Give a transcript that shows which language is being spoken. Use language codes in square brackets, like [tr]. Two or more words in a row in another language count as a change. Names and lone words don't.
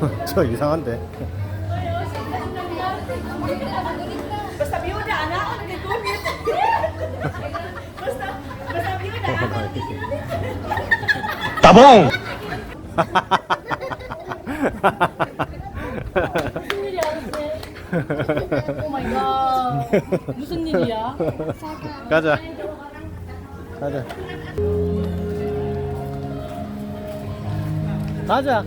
[ko] 저 이상한데. [tl] Basta biyuda, anak. Ano kay Tony? Basta biyuda. [ko] 따봉! 무슨 일이야, 글쎄. [en] oh my god. [ko] 무슨 일이야? 가자. 가자. 가자.